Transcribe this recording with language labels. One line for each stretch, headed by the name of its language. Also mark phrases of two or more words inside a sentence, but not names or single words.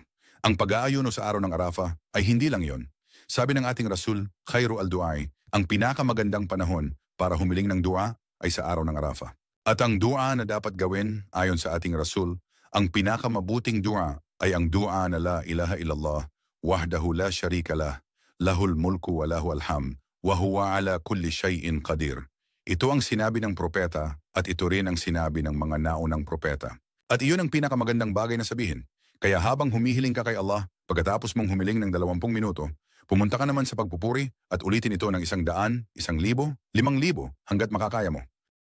Filipino: Ang pag-aayuno sa araw ng Arafah ay hindi lang yon. Sabi ng ating Rasul,
Arabic: خير الدعاء,
Filipino: ang pinakamagandang panahon para humiling ng dua ay sa araw ng Arafah. At ang dua na dapat gawin ayon sa ating Rasul, ang pinakamabuting dua ay ang dua na
Arabic: لا إله إلا الله وحده لا شريك له له الملك وله الحمد وهو على كل شيء قدير.
Filipino: Ito ang sinabi ng propeta at ito rin ang sinabi ng mga naunang propeta. At iyon ang pinakamagandang bagay na sabihin. Kaya habang humihiling ka kay Allah, pagkatapos mong humiling ng 20 minuto, pumunta ka naman sa pagpupuri at ulitin ito ng 100, 1,000, 5,000 hanggat makakaya mo.